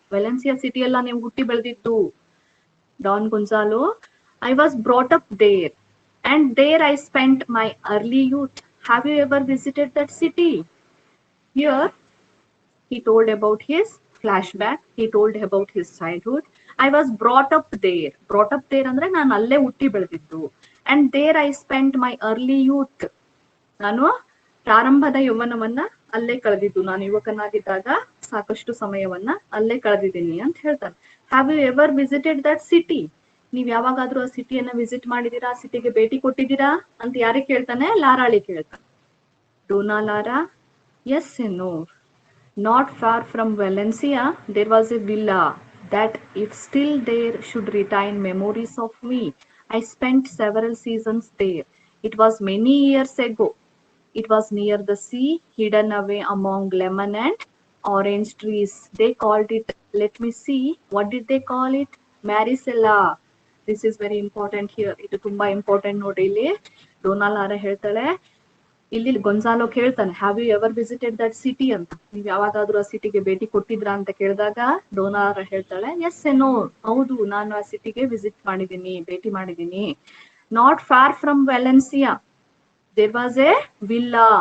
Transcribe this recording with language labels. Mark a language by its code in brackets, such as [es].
[kn] Valencia ಸಿಟಿಯಲ್ಲ ನೀವು ಹುಟ್ಟಿ ಬೆಳೆದಿದ್ದು. [en] Don Gonzalo, I was brought up there and there I spent my early youth. Have you ever visited that city? Here he told about his flashback. He told about his childhood. I was brought up there. Brought up there [kn] ಅಂದ್ರೆ ನಾನು ಅಲ್ಲೇ ಹುಟ್ಟಿ ಬೆಳೆದಿದ್ದು. [en] And there I spent my early youth. [kn] ನಾನು ಪ್ರಾರಂಭದ ಯೌವನವನ್ನ ಅಲ್ಲೇ ಕಳೆದಿದ್ದು. ನಾನು ಯುವಕನಾಗಿದ್ದಾಗ ಸಾಕಷ್ಟು ಸಮಯವನ್ನ ಅಲ್ಲೇ ಕಳೆದಿದ್ದೀನಿ ಅಂತ ಹೇಳ್ತಾರೆ. [en] Have you ever visited that city? [kn] ನೀವ್ ಯಾವಾಗಾದ್ರೂ ಆ ಸಿಟಿಯನ್ನ ವಿಸಿಟ್ ಮಾಡಿದೀರಾ? ಆ ಸಿಟಿಗೆ ಭೇಟಿ ಕೊಟ್ಟಿದ್ದೀರಾ ಅಂತ ಯಾರಿಗೆ ಕೇಳ್ತಾನೆ? ಲಾರಾಳಿ ಕೇಳ್ತಾನೆ. [en] Dona Laura, yes and no. Not far from Valencia, there was a villa that, if still there, should retain memories of me. I spent several seasons there. It was many years ago. It was near the sea, hidden away among lemon and orange trees. They called it, let me see, what did they call it? Maricela. This is very important here. It tumba important [kn] ನೋಡಿ ಇಲ್ಲಿ. Dona Lara ಹೇಳ್ತಾಳೆ, ಇಲ್ಲಿ Gonzalo ಕೇಳ್ತಾನೆ, [en] have you ever visited that city [kn] ಅಂತ. ನೀವ್ ಯಾವಾಗಾದ್ರೂ ಆ ಸಿಟಿಗೆ ಭೇಟಿ ಕೊಟ್ಟಿದ್ರಾ ಅಂತ ಕೇಳಿದಾಗ ಡೋನಾ ಲಾರಾ ಹೇಳ್ತಾಳೆ, [en] S ಎನೋ, [kn] ಹೌದು, ನಾನು ಆ ಸಿಟಿಗೆ ವಿಸಿಟ್ ಮಾಡಿದೀನಿ, ಭೇಟಿ ಮಾಡಿದೀನಿ. [en] Not far from Valencia there was a villa.